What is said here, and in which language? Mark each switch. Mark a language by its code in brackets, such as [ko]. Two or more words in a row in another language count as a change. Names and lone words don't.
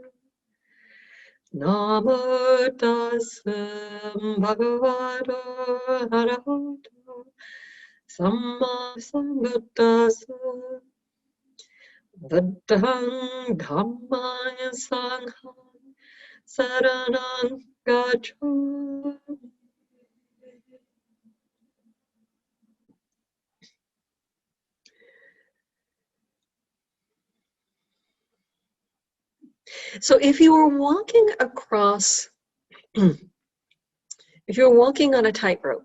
[pi] Namo tassa bhagavato arahato samma sambuddhassa. Buddhang Dhammang Sanghang Saranang Gacchami. [en] So if you were walking across, if you were walking on a tightrope